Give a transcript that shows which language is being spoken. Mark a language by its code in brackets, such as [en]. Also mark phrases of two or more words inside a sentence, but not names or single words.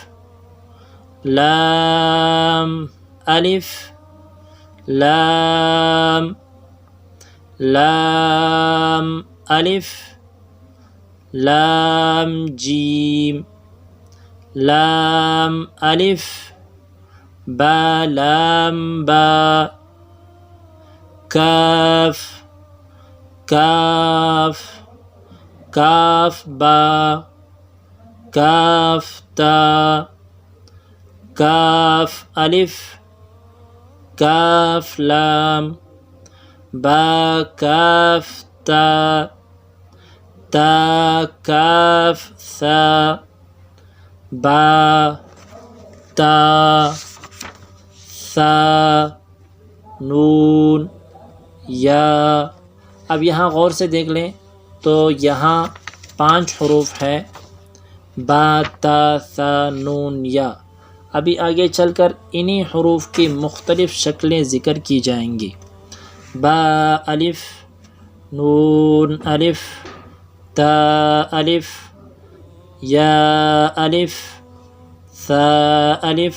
[ur] لام الف لام لام الف لام جیم لام الف با لام با کاف کاف کاف با کاف تا کاف الف کاف لام با کاف تا تا کاف ثا با تا ثا نون یا۔ اب یہاں غور سے دیکھ لیں تو یہاں 5 حروف ہے، با تا ثا نون یا۔ ابھی آگے چل کر انہی حروف کی مختلف شکلیں ذکر کی جائیں گی. با الف، نون الف، تا الف، یا الف، ثا الف،